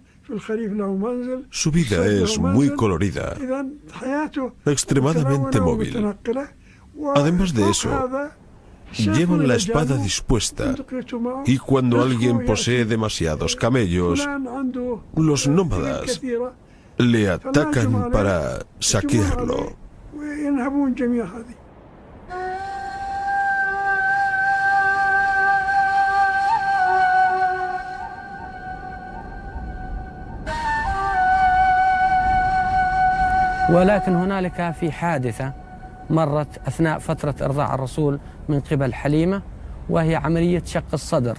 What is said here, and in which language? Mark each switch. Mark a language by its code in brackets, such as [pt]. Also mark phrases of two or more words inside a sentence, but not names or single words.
[es] Su vida es muy colorida, extremadamente móvil. Además de eso, llevan la espada dispuesta y cuando alguien posee demasiados camellos, los nómadas le atacan para saquearlo. [ar] ولكن هنالك في حادثة مرت أثناء فترة إرضاع الرسول من قبل حليمة، وهي عملية شق الصدر.